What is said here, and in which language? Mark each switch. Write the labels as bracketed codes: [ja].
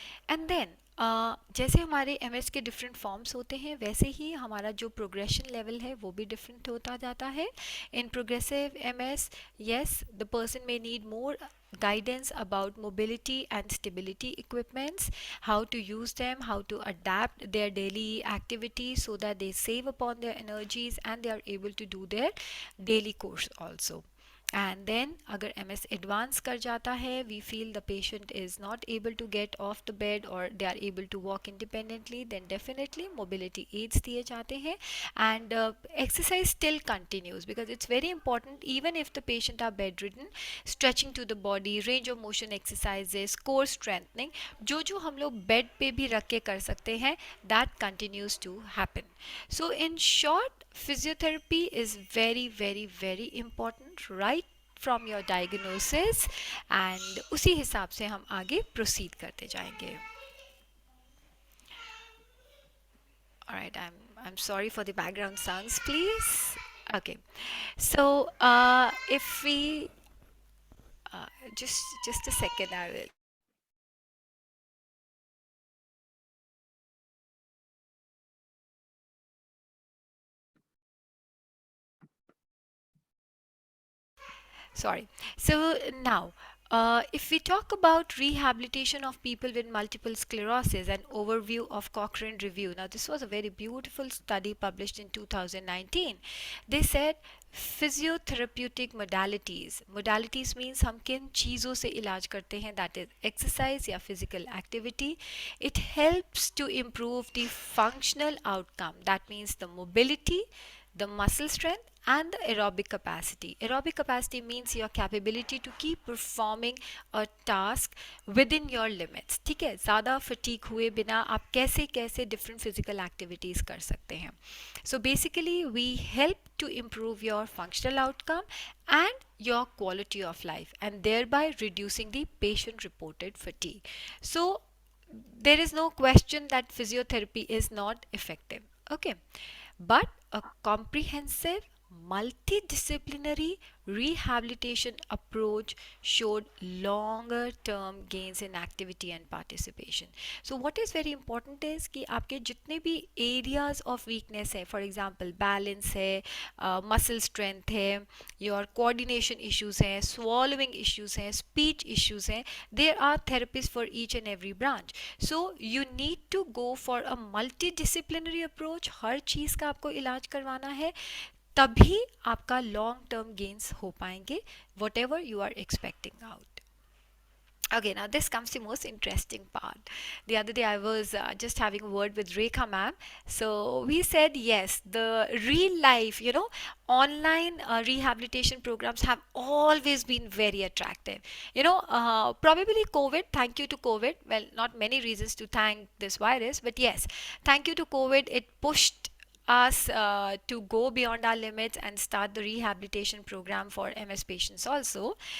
[hi] And then जैसे हमारे MS के डिफरेंट फॉर्म्स होते हैं, वैसे ही हमारा जो प्रोग्रेशन लेवल है वो भी डिफरेंट होता जाता है. [en] In progressive MS, yes, the person may need more guidance about mobility and stability equipments, how to use them, how to adapt their daily activities so that they save upon their energies and they are able to do their daily course also. And then [hi] अगर M S advance कर जाता है, [en] we feel the patient is not able to get off the bed और they are able to walk independently, then definitely mobility aids [hi] दिए जाते हैं. [en] And exercise still continues because it's very important even if the patient are bedridden. Stretching to the body, range of motion exercises, core strengthening, [hi] जो जो हम लोग bed पे भी रख के कर सकते हैं, [en] That continues to happen. So in short, physiotherapy is very very very important right from your diagnosis, and [hi] उसी हिसाब से हम आगे [en] proceed [hi] करते जाएंगे. [en] Alright, I'm sorry for the background sounds, please. Okay, so if we uh, just a second, I will. Sorry. So now, if we talk about rehabilitation of people with multiple sclerosis, an overview of Cochrane review. Now, this was a very beautiful study published in 2019. They said physiotherapeutic modalities. Modalities means [hi] हम किन चीज़ों से इलाज करते हैं, [en] that is exercise या physical activity. It helps to improve the functional outcome. That means the mobility, the muscle strength and the aerobic capacity. Aerobic capacity means your capability to keep performing a task within your limits. [hi] ठीक है, ज़्यादा fatigue हुए बिना आप कैसे कैसे [en] different physical activities [hi] कर सकते हैं. [en] So basically we help to improve your functional outcome and your quality of life, and thereby reducing the patient reported fatigue. So there is no question that physiotherapy is not effective. Okay, but a comprehensive multidisciplinary rehabilitation approach showed longer term gains in activity and participation. So what is very important is [hi] कि आपके जितने भी [en] areas of weakness है, for example balance है, muscle strength है, your coordination issues हैं, swallowing issues हैं, speech issues हैं, there are therapists for each and every branch. So you need to go for a multidisciplinary approach. [hi] हर चीज़ का आपको इलाज करवाना है, तभी आपका लॉन्ग टर्म गेन्स हो पाएंगे, [en] Whatever you are expecting out. Okay, now this comes the most interesting part. The other day I was just having a word with Rekha ma'am. So we said yes, the real life, online rehabilitation programs have always been very attractive. Probably COVID, thank you to COVID. Well, not many reasons to thank this virus, but yes, thank you to COVID, it pushed us to go beyond our limits and start the rehabilitation program for MS patients also.